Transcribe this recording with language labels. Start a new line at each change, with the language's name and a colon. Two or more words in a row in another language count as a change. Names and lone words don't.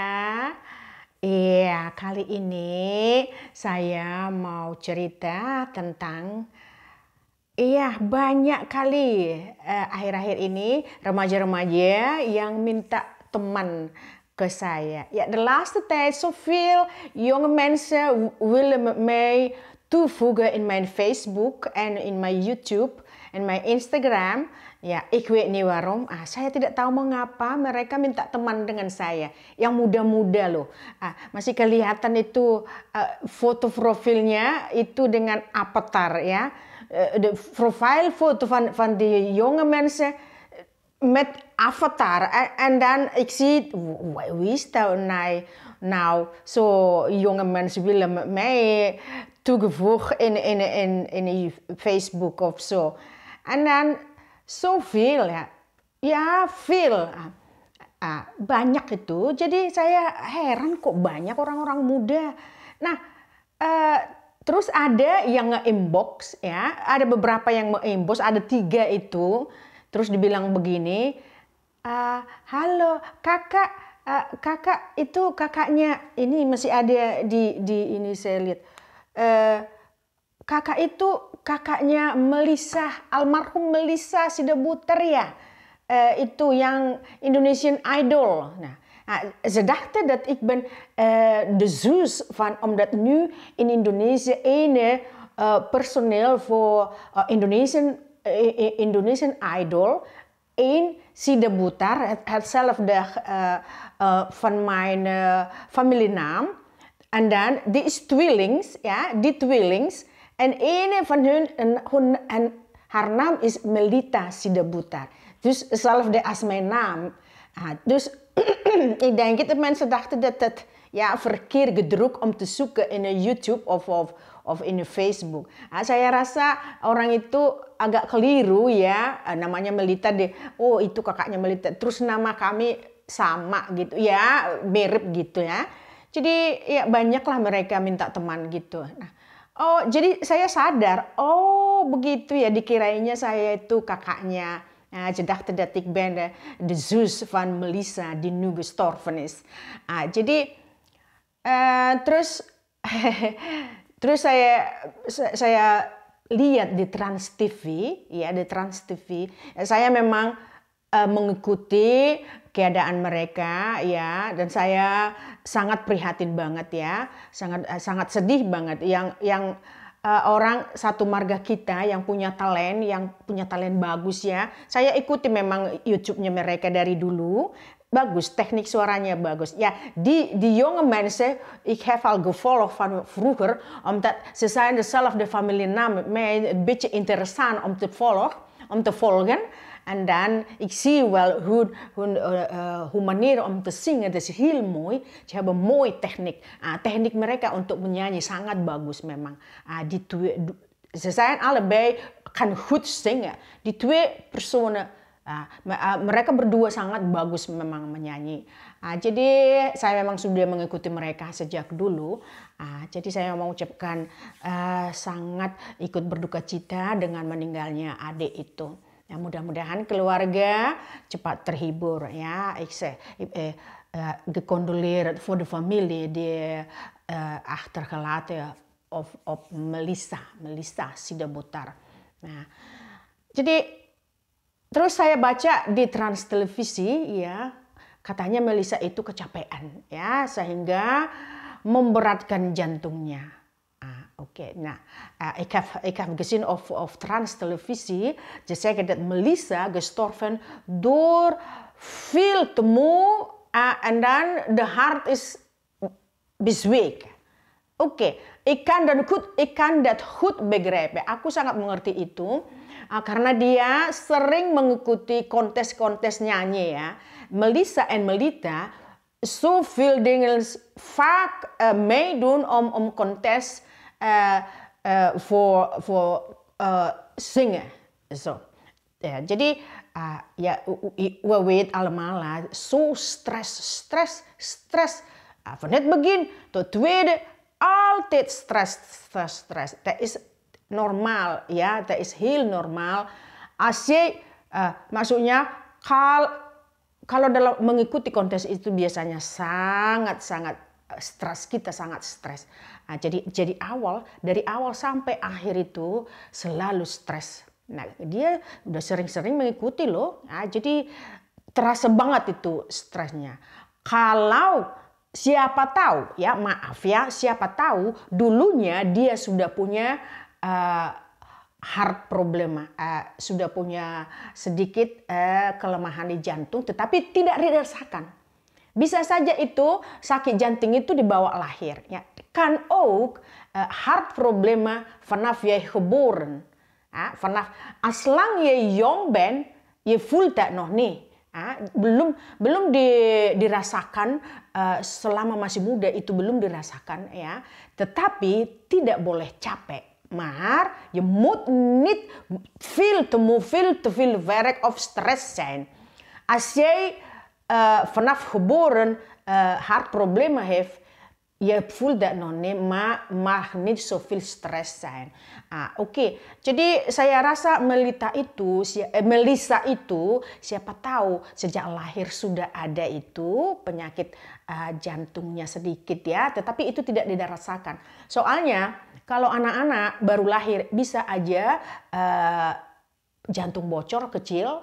Indonesian: Iya, kali ini saya mau cerita tentang banyak kali akhir-akhir ini remaja-remaja yang minta teman ke saya.
Dutch: Ja, de laatste tijd zoveel jonge mensen willen mij toevoegen in mijn Facebook en in mijn YouTube en mijn Instagram. Ya, ik weet niet waarom.
Indonesian: Saya tidak tahu mengapa mereka minta teman dengan saya. Yang muda-muda loh. Masih kelihatan itu foto profilnya itu dengan avatar ya.
Dutch: De profielfoto van die jonge mensen met avatar. En dan ik zie, wie is dat nou? Zo jonge mensen willen met mij toegevoegd in Facebook of zo. En dan zoveel ya. Ya, veel.
Indonesian: Banyak itu. Jadi saya heran kok banyak orang-orang muda. Nah, terus ada yang nge-inbox ya, ada beberapa yang nge-inbox, ada 3 itu. Terus dibilang begini, halo kakak, kakak itu kakaknya, ini masih ada di ini saya lihat. Kakak itu kakaknya Melissa, almarhum Melissa Sidebuter ya. Itu yang Indonesian Idol.
Dutch: Ze dachten dat ik ben de zus van, omdat nu in Indonesië ene personeel voor Indonesian Idol, één Sidebuter, hetzelfde van mijn familienaam. En dan, die is tweelings, ja, die tweelings. En ene van hun, haar naam is Melita Sidebuter. Dus hetzelfde als mijn naam. Dus ik denk dat mensen dachten dat het verkeerd gedrukt om te zoeken in YouTube of in Facebook.
Indonesian: Saya rasa orang itu agak keliru ya, namanya Melita oh itu kakaknya Melita. Terus nama kami sama gitu ya, mirip gitu ya. Jadi ya banyaklah mereka minta teman gitu. Jadi saya sadar, begitu ya, dikirainya saya itu kakaknya.
Dutch: Ze dachten dat ik ben de zus van Melissa die nu gestorven is.
Indonesian: Jadi terus saya lihat di Trans TV, ya di Trans TV. Saya memang mengikuti keadaan mereka ya, dan saya sangat prihatin banget ya, sangat sedih banget yang orang satu marga kita yang punya talent bagus ya. Saya ikuti memang YouTube-nya mereka dari dulu. Bagus, teknik suaranya bagus.
Dutch: Ja, die jonge mensen, ik heb al gevolgd van vroeger, omdat ze zijn dezelfde familienaam met mij, een beetje interessant om te volgen. En dan, ik zie wel hoe manier om te zingen, dat is heel mooi. Ze hebben mooi techniek. Techniek mereka untuk menyanyi sangat bagus memang. Ze zijn allebei, kan goed zingen. Die 2 personen,
Indonesian: mereka berdua sangat bagus memang menyanyi. Jadi saya memang sudah mengikuti mereka sejak dulu. Jadi saya mau ucapkan sangat ikut berduka cita dengan meninggalnya adik itu. Ya, mudah-mudahan keluarga cepat terhibur ya.
Dutch: Ik gecondoleerd voor de familie die achtergelaten op Melissa Sidebuter.
Indonesian: Nah, jadi terus saya baca di Trans Televisi ya, katanya Melissa itu kecapean ya, sehingga memberatkan jantungnya. Oké.
Dutch: Ik heb gezien op Trans Televisie. Ze zeggen dat Melissa gestorven door veel te moe en dan de hart is bezweken. Oké. Ik kan dat goed begrijpen.
Indonesian: Aku sangat mengerti itu karena dia sering mengikuti kontes-kontes nyanyi ya.
Dutch: Melissa en Melita zoveel dingen vaak meedoen om kontes voor zingen. Zo. Ja, jadi we weten allemaal lah, zo stress. Van het begin tot tweede, altijd stress. Dat is normaal, ja, dat is heel normaal. Als jij
Indonesian: Maksudnya kalau dalam mengikuti kontes itu biasanya sangat-sangat stres, kita sangat stres. Nah, jadi dari awal sampai akhir itu selalu stres. Nah, dia udah sering-sering mengikuti loh. Nah, jadi terasa banget itu stresnya. Kalau siapa tahu, ya maaf ya, siapa tahu dulunya dia sudah punya
English: heart problem,
Indonesian: sudah punya sedikit kelemahan di jantung, tetapi tidak dirasakan. Bisa saja itu sakit jantung itu dibawa lahir. Ya.
Dutch: Kan ook
English: heart problema
Dutch: vanaf je geboren. Vanaf aslang je jong bent, je voelt dat nog niet.
Indonesian: Belum dirasakan selama masih muda itu belum dirasakan ya. Tetapi tidak boleh capek.
Dutch: Maar je moet niet veel te veel werk of stress zijn. Als jij vanaf geboren hartproblemen heeft, je voelt dat nog niet, maar mag niet zoveel stress zijn.
Indonesian: Oke. Jadi saya rasa Melissa itu siapa tahu sejak lahir sudah ada itu penyakit jantungnya sedikit ya, tetapi itu tidak dirasakan. Soalnya kalau anak-anak baru lahir bisa aja jantung bocor kecil.